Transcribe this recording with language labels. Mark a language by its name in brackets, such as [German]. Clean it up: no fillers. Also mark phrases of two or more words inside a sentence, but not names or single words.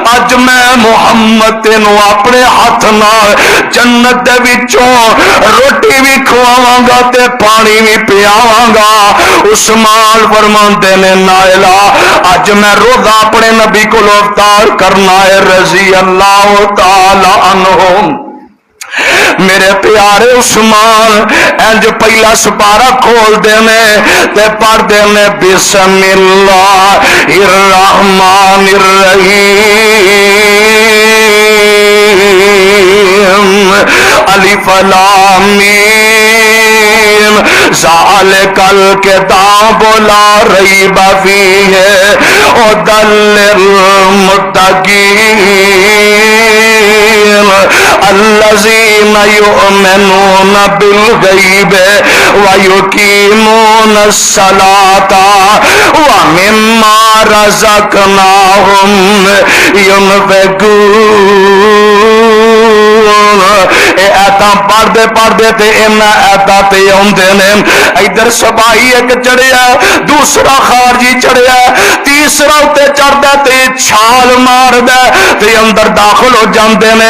[Punjabi] اج میں محمد تینوں اپنے ہتھ نال جنت دے وچوں روٹی وی کھواواں گا تے پانی وی پیاواں گا. عثمان فرماندے نے نائلہ اج میں روزہ اپنے نبی کو افطار کرنا ہے [Arabic] رضي الله تعالى عنه. [Punjabi] میرے پیارے عثمان اِنج پہلا سپارہ کھول دینے تے پڑھ دینے [Arabic] بسم الله الرحمن الرحيم الم ذلك الكتاب لا ريب فيه هدى لل متقين الذين يؤمنون بالغيب ويقيمون الصلاة ومما رزقناهم ينفقون. [Punjabi] ایہہ تاں پڑھدے پڑھدے تے اِنّا ایہہ تاں تے آؤندے نے. اِدھر سپاہی اک چڑھیا، دوجا خارجی چڑھیا، تیجا اُتے چڑھدا تے چھال ماردا تے اندر داخل ہو جاندے نے.